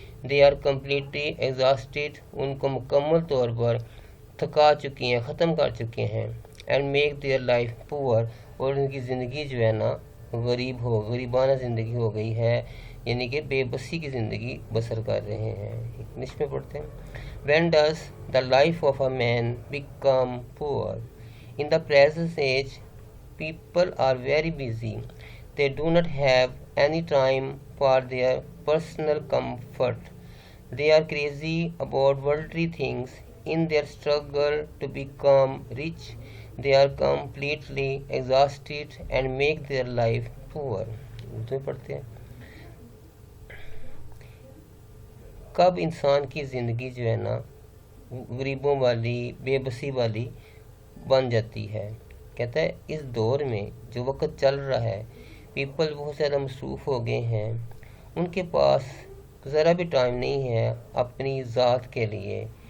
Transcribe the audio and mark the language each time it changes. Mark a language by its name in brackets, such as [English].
[English] they are completely exhausted, [Urdu] ان کو مکمل طور پر تھکا چکی ہیں، ختم کر چکے ہیں. [English] and make their life poor, [Urdu] اور ان کی زندگی جو ہے نا غریبانہ زندگی ہو گئی ہے، یعنی کہ بے بسی کی زندگی بسر کر رہے ہیں. انگلش میں پڑھتے ہیں. [English] When does the life of a man become poor? In the present age, people are very busy. They do not have any time for their personal comfort. They are crazy about worldly things. In their struggle to become rich, they are completely exhausted and make their life poor. [Urdu] Urdu میں پڑھتے ہیں. کب انسان کی زندگی جو ہے نا غریبوں والی، بے بسی والی بن جاتی ہے۔ کہتا ہے اس دور میں جو وقت چل رہا ہے پیپل بہت زیادہ مصروف ہو گئے ہیں، ان کے پاس ذرا بھی ٹائم نہیں ہے اپنی ذات کے لیے،